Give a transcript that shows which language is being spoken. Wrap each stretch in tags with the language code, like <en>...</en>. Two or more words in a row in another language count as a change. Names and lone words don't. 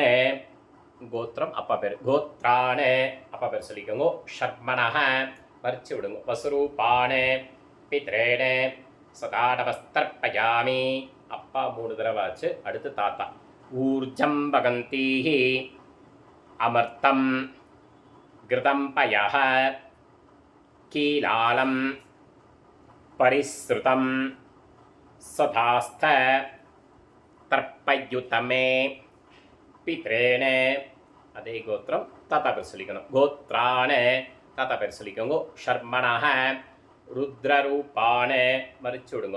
<ta>கோத்திரம் அப்பா பேர். கோத்ரான அப்பா பேர் சொல்லிக்கோங்க. ஷர்மணஹ மறிச்சு விடுங்க.</ta> <sa>वसुरूपान् पितॄन् स्वधा नमस्तर्पयामि</sa> <ta>அப்பா 3 தடவை ஆச்சு. அடுத்து தாத்தா.</ta> <sa>ऊर्जं वहन्तीः अमृतं घृतं पयः कीलालं परिस्रुतं स्वधास्थ तर्पयतमे पितॄन्.</sa> <ta>அதே கோத்திரம் தாத்தா பேர் சொல்லிக்கணும். கோத்ரான தாத்தா பேர் சொல்லிக்கோங்க.</ta> <sa>शर्मणः रुद्ररूपान्</sa> <ta>மறிச்சு விடுங்க.</ta>